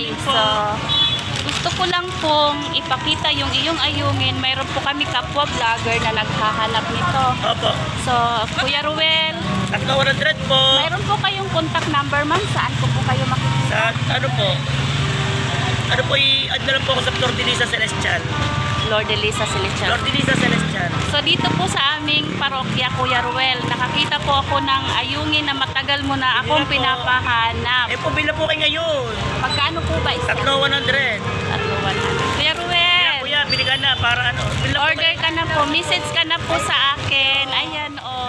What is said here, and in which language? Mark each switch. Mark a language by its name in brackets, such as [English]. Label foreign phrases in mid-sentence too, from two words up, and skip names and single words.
[Filipino] So, gusto ko lang pong ipakita yung iyong Ayungin. Mayroon po kami kapwa vlogger na naghahanap nito. Opo. So, Kuya Ruel, 100 po. mayroon po kayong [English] contact number, [Filipino] ma'am. Saan ko po kayo makikita? Sa ano po? Ano po, i-add na lang po ako sa Flor de Lisa Celestial. Flor de Lisa Celestial. Flor de Lisa Celestial. So, dito po sa aming parokya, Kuya Ruel, nakakita po ako ng ayungin na matagal mo na akong pinapahanap. Eh po, bila po kayo ngayon. Magkano po ba isa? 3,100. 3,100. Kuya Ruel, Kuya, biligan na para ano. order ka na po. Message ka na po sa akin. Ayan, oh.